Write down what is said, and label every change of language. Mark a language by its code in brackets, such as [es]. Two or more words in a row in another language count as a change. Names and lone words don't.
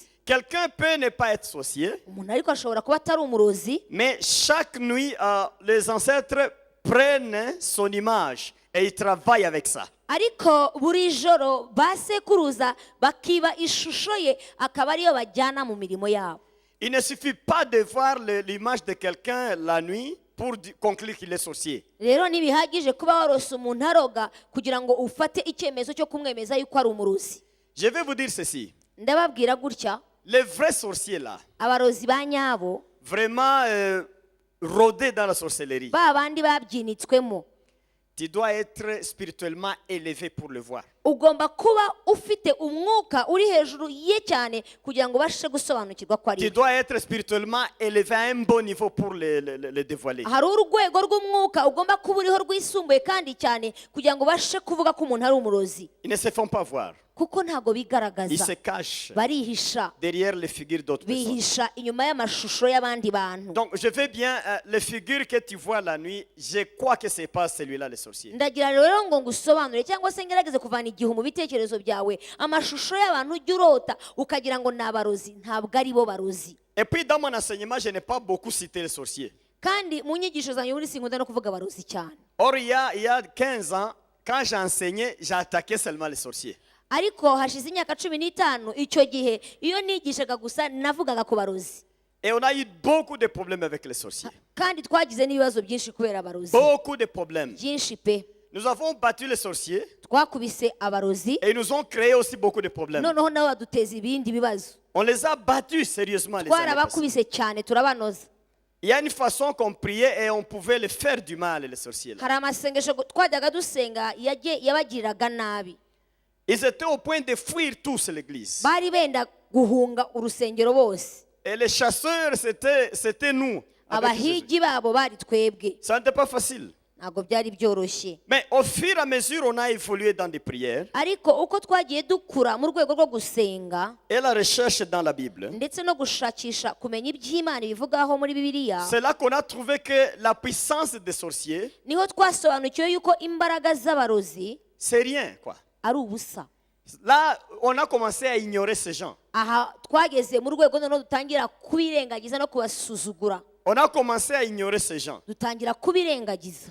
[fr] Quelqu'un peut ne pas être sorcier, [rw] umuntu ariko ashobora kuba atari umurozi [fr] mais chaque nuit, les ancêtres prennent son image et ils travaillent avec ça. [rw] ariko buri joro basekuruza bakiba ishusho ye akaba ariyo bajyana mu mirimo yabo [fr] Il ne suffit pas de voir l'image de quelqu'un la nuit pour conclure qu'il est sorcier. [rw] rero ntibihagije kuba warose umuntu aroga kugira ngo ufate icyemezo cyo kumwemeza yuko ari umurozi [fr] Je vais vous dire ceci. [rw] ndababwira gutya [fr] Les vrais sorciers là, [rw] abarozi ba nyabo [fr] vraiment rodés dans la sorcellerie, [rw] ba bandi babyinitswemo [fr] tu dois être spirituellement élevé pour le voir. [rw] ugomba kuba ufite umwuka uri hejuru ye cyane kugira ngo ubashe gusobanukirwa ko ari [fr] Tu dois être spirituellement élevé à un bon niveau pour le dévoiler. [rw] hari urwego rw'umwuka ugomba kuba uriho rwisumbuye kandi cyane kugira ngo ubashe kuvuga ko umuntu ari umurozi [fr] Ils ne se font pas voir. [rw] kuko ntabwo [fr] Ils [rw] bigaragaza [fr] se cachent [rw] barihisha [fr] derrière les figures d'autres personnes. [rw] bihisha inyuma y'amashusho y'abandi bantu [fr] Donc, je veux bien, les figures que tu vois la nuit, je crois que ce n'est pas celui-là, les sorciers. [rw] ndagira rero ngo ngusobanure cyangwa se ngerageze kuvana igihu mu bitekerezo byawe amashusho y'abantu ujya urota ukagira ngo ni abarozi ntabwo ari bo barozi [fr] Et puis, dans mon enseignement, je n'ai pas beaucoup cité les sorciers. [rw] kandi mu nyigisho zanjye muri sinkunda no kuvuga abarozi cyane [fr] Or, il y a 15 ans, quand j'enseignais, j'attaquais seulement les sorciers. [rw] ariko hashize imyaka 15 icyo gihe iyo nigishaga gusa navugaga ku barozi [fr] Et on a eu beaucoup de problèmes avec les sorciers. [rw] kandi twagize n'ibibazo byinshi kubera abarozi [fr] Beaucoup de problèmes. [rw] byinshi pe [fr] Nous avons battu les sorciers [rw] twakubise abarozi [fr] et ils nous ont créé aussi beaucoup de problèmes. [rw] noneho nabo baduteza ibindi bibazo [fr] On les a battus sérieusement les années passées. [rw] twarabakubise cyane turabanoza [fr] Il y a une façon qu'on priait et on pouvait les faire du mal, les sorciers. Là. [rw] hari amasengesho twajyaga dusenga yabagiriraga nabi [fr] Ils étaient au point de fuir tous l'église. [rw] bari benda guhunga urusengero bose [fr] Et les chasseurs, c'était nous. avec Jésus. [rw] abahigi babo bari twebwe [fr] Ça n'était pas facile. [rw] ntabwo byari byoroshye [fr] Mais au fur et à mesure, on a évolué dans des prières [rw] ariko uko twagiye dukura mu rwego rwo gusenga [fr] et la recherche dans la Bible. [rw] ndetse no gushakisha kumenya iby'Imana ibivugaho muri Bibiliya [fr] C'est là qu'on a trouvé que la puissance des sorciers, [rw] niho twasobanukiwe yuko imbaraga z'abarozi [fr] c'est rien, quoi. [rw] ari ubusa [fr] Là, on a commencé à ignorer ces gens. [rw] aha twageze mu rwego noneho dutangira kubirengagiza no kubasuzugura [fr] On a commencé à ignorer ces gens. [rw] dutangira kubirengagiza